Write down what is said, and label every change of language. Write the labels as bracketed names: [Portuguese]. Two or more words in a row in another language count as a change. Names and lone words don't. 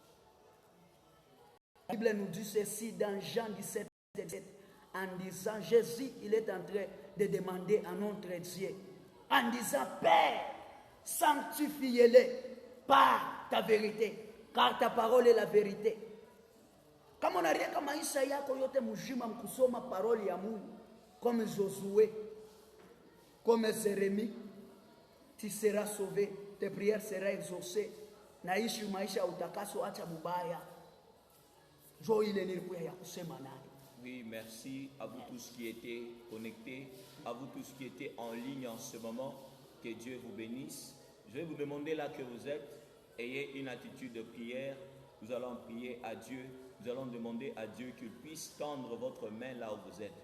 [French] La Bible nous dit ceci dans Jean 17, en disant, Jésus, il est en train de demander à notre Dieu, en disant, Père, sanctifie-les par ta vérité, car ta parole est la vérité. [Swahili] Kama unarieka maisha yako yote mzima mkusoma parole ya Mungu, [French] comme Josué, comme Jérémie, tu seras sauvé, tes prières seront exaucées. [Swahili] Naishi maisha ya utakaso, acha mubaya. Jo ile nilikuwa ya kusema naye. [French] Oui, merci à vous tous qui étaient connectés, à vous tous qui étaient en ligne en ce moment. Que Dieu vous bénisse. Je vais vous demander là que vous êtes, ayez une attitude de prière. Nous allons prier à Dieu. Nous allons demander à Dieu qu'il puisse tendre votre main là où vous êtes.